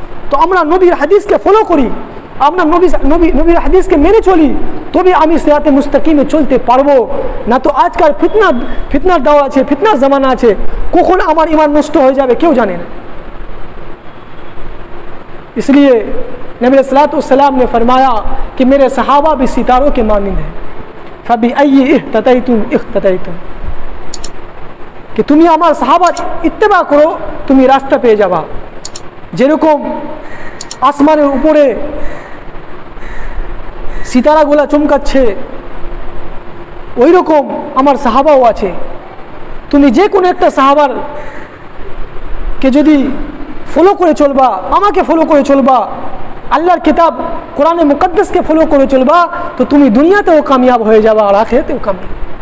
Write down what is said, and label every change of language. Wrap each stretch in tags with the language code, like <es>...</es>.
<bn>তো আমরা নবীর হাদিসকে ফলো করি, আমরা নবীর হাদিসকে মেনে চলি, তবে আমি সিরাতে মুস্তাকিমে চলতে পারবো। না তো আজকাল ফিতনার দাওয়া আছে, ফিতনার জামানা আছে, কখন আমার ঈমান নষ্ট হয়ে যাবে কেউ জানে না।</bn> <hi>इसलिए नबी सल्लल्लाहु अलैहि वसल्लम ने फरमाया कि मेरे सहाबा भी सितारों के मानिंद हैं,</hi> <ar>फबी अय्यि इख्ततैतुम इख्ततैतुम,</ar> <hi>कि</hi> <bn>তুমি আমার সাহাবার ইত্তেবা করো, তুমি রাস্তা পেয়ে যাবা। যেরকম আসমানের উপরে সিতারাগুলো চমকাচ্ছে ওই রকম আমার সাহাবাও আছে। তুমি যে কোনো একটা সাহাবার কে যদি ফলো করে চলবা, আমাকে ফলো করে চলবা, আল্লাহর কিতাব কোরআনে মুকদ্দাসকে ফলো করে চলবা, তো তুমি দুনিয়াতেও কামিয়াব হয়ে যাবা আর আখিরাতেও কামিয়াব।</bn>